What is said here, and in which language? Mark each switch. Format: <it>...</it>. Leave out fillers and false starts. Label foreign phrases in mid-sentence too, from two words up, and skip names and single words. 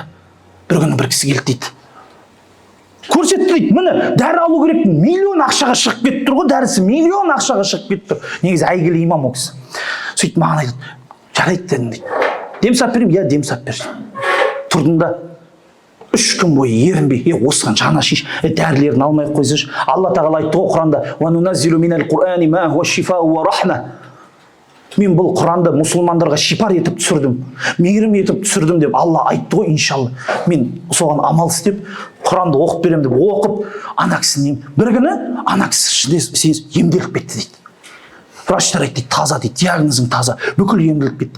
<kk>Бір күні бір кісі келді дейді. Көрсетті дейді, міне, дәрі алу керек, миллион ақшаға шығып кетіп тұр ғой, дәрісі миллион ақшаға шығып кетіп тұр. Негізі әйгілі имам ол кісі. Сөйтіп маған айтады, жарайды дедім дейді. Дем сап берем, я дем сап бер. Тұрдым да 3 күн бойы ерінбей, осыған жаны шеш, дәрілерін алмай қойсайшы. Алла тағала айтты ғой Құранда:</kk> <ar>"وننزل من القرآن ما هو شفاء ورحمة".</ar> <kk>Мен бұл Құранды мұсылмандарға шипар етіп түсірдім, мейірім етіп түсірдім деп Алла айтты ғой, иншалла. Мен соған амал істеп, Құранды оқып берем деп оқып, ана кісінің бір күні ана кісі емделіп кетті дейді. Врачтар айтты, таза дейді, диагнозың таза, бүкіл емделіп кетті.</kk>